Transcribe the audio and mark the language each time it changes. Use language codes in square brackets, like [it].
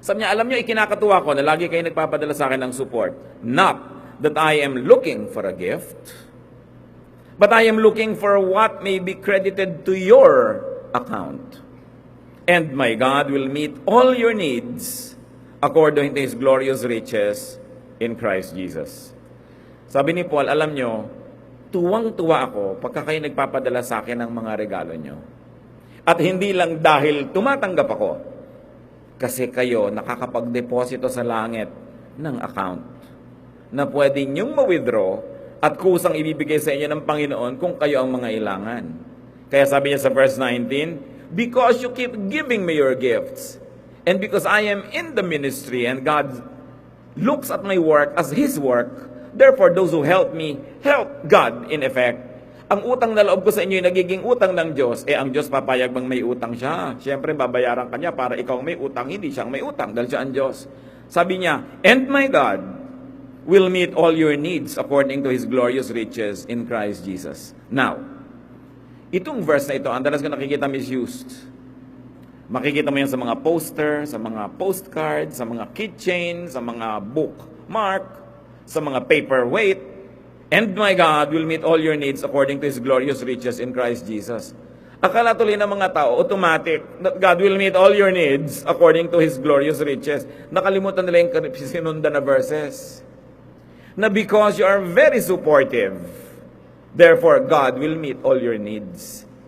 [tl] Sabi niya, alam niyo, ikinakatuwa ko na lagi kayo nagpapadala sa akin ng support. [en] Not that I am looking for a gift, but I am looking for what may be credited to your account. And my God will meet all your needs according to His glorious riches in Christ Jesus. [tl] Sabi ni Paul, alam niyo, tuwang-tuwa ako pagka kayo nagpapadala sa akin ng mga regalo nyo. At hindi lang dahil tumatanggap ako, kasi kayo nakakapag-deposito sa langit ng account na pwede nyong ma-withdraw at kusang ibibigay sa inyo ng Panginoon kung kayo ang mga ilangan. Kaya sabi niya sa verse 19, [en] because you keep giving me your gifts, and because I am in the ministry, and God looks at my work as His work, therefore those who help me, help God in effect. [tl] Ang utang na loob ko sa inyo ay nagiging utang ng Diyos, ang Diyos papayag bang may utang siya? Siyempre, babayaran ka niya para ikaw may utang, hindi siyang may utang dahil siya ang Diyos. Sabi niya, [en] and my God will meet all your needs according to His glorious riches in Christ Jesus. [tl] Now, itong verse na ito, ang dalas ko nakikita misused. Makikita mo yan sa mga poster, sa mga postcard, sa mga keychain, sa mga bookmark, sa mga paperweight. [en] And my God will meet all your needs according to His glorious riches in Christ Jesus. [tl] Akala tuloy ng mga tao, [en] automatic, that God will meet all your needs according to His glorious riches. [tl] Nakalimutan nila yung sinundan na verses. Na [en] because you are very supportive, therefore God will meet all your needs.